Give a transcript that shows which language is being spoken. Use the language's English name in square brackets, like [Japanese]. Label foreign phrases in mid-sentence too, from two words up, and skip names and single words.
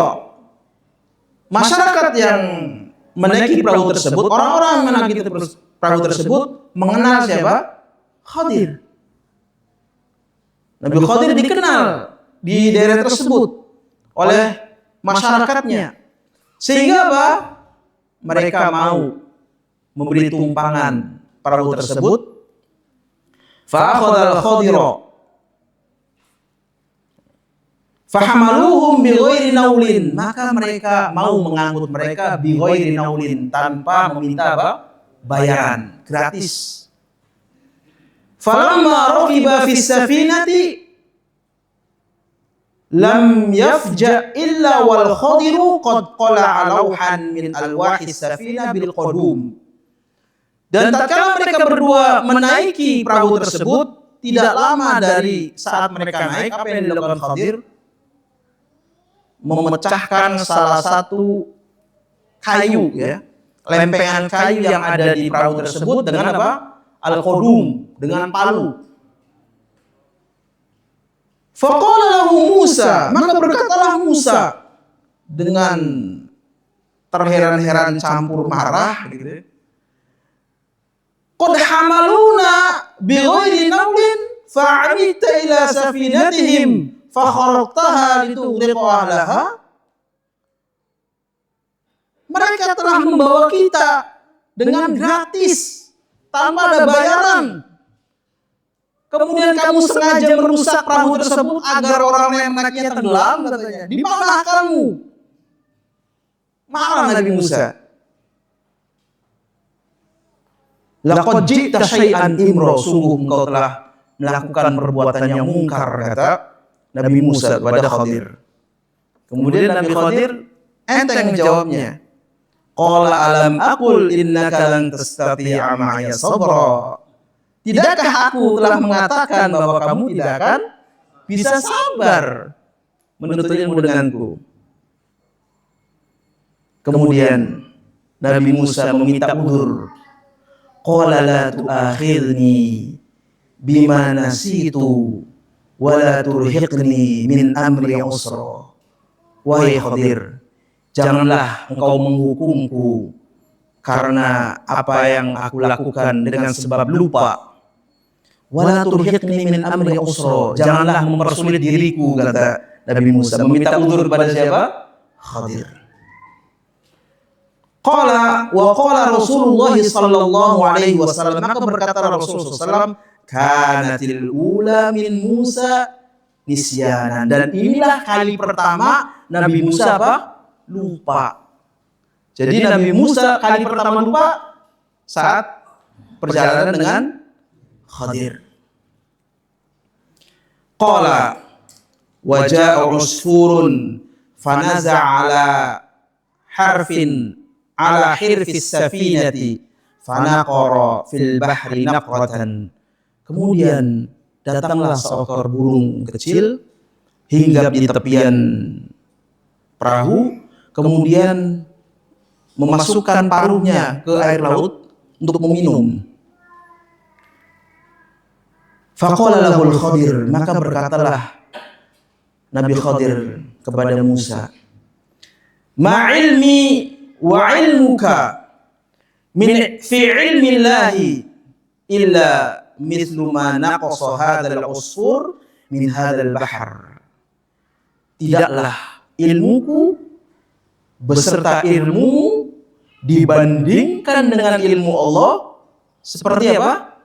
[Indonesian] Masyarakat yang menaiki perahu tersebut, orang-orang yang menaiki perahu tersebut mengenal siapa? Khadir. Nabi Khadir dikenal di daerah tersebut oleh masyarakatnya. Sehingga apa? Mereka mau memberi tumpangan perahu tersebut. [Arabic] فأخذ الخضر فحملوهم بغير نول. [Indonesian] Maka mereka mau mengangkut mereka [Arabic] بغير نول, [Indonesian] tanpa meminta apa? Bayaran, gratis. [Arabic] فلما ركبا في السفينة لم يفجأ إلا والخضر قد قلع لوحا من ألواح السفينة بالقدوم. [Indonesian] Dan tatkala mereka berdua menaiki perahu tersebut, tidak lama dari saat mereka naik, apa yang dilakukan Khadir? Memecahkan salah satu kayu, ya, lempengan kayu yang ada di perahu tersebut dengan apa? Al-qudum, dengan palu. [Arabic] فقال له موسى, [Indonesian] maka berkatalah Musa dengan terheran-heran campur marah, gitu. [Arabic] قد حملونا بغير نول فعمدت إلى سفينتهم فخرقتها لتغرق أهلها. [Indonesian] Mereka telah membawa kita dengan gratis, tanpa ada bayaran. Kemudian kamu sengaja merusak perahu tersebut agar orang yang menaiknya tenggelam, katanya. Di mana kamu? Marah Nabi Musa. [Arabic] لقد جئت شيئا إمرا, [Indonesian] sungguh engkau telah melakukan perbuatan yang mungkar, kata Nabi Musa kepada Khadir. Kemudian Nabi Khadir enteng menjawabnya. [Arabic] قال ألم أقل إنك لن تستطيع معي صبرا. [Indonesian] Tidakkah aku telah mengatakan bahwa kamu tidak akan bisa sabar menuntut ilmu denganku? Kemudian Nabi Musa meminta udzur. [Arabic] قال لا تؤاخذني بما نسيت ولا ترهقني من أمري عسرا. [Indonesian] Wahai Khadir, janganlah engkau menghukumku karena apa yang aku lakukan dengan sebab lupa. [Arabic] ولا ترهقني من أمري عسرا, [Indonesian] janganlah mempersulit diriku, kata Nabi Musa, meminta udzur kepada siapa? [Arabic] خضر. قال وقال رسول الله صلى الله عليه وسلم, [Indonesian] maka berkata [Arabic] رسول الله صلى الله كانت الأولى من موسى نسيانا, [Indonesian] dan inilah kali pertama Nabi Musa apa? Lupa. Jadi Nabi Musa kali pertama lupa saat perjalanan dengan Khadir. [Arabic] قال وجاء عصفور فنزع على حرف على حرف السفينة فنقر في البحر نقرة. [Indonesian] Kemudian datanglah seekor burung kecil hinggap di tepian perahu, kemudian memasukkan paruhnya ke air laut untuk meminum. [Arabic] فقال له الخضر, [Indonesian] maka berkatalah Nabi Khadir kepada Musa, [Arabic] ما علمي وعلمك من في علم الله إلا مثل ما نقص هذا العصفور من هذا البحر. [Indonesian] Tidaklah ilmuku beserta ilmu dibandingkan dengan ilmu Allah seperti apa?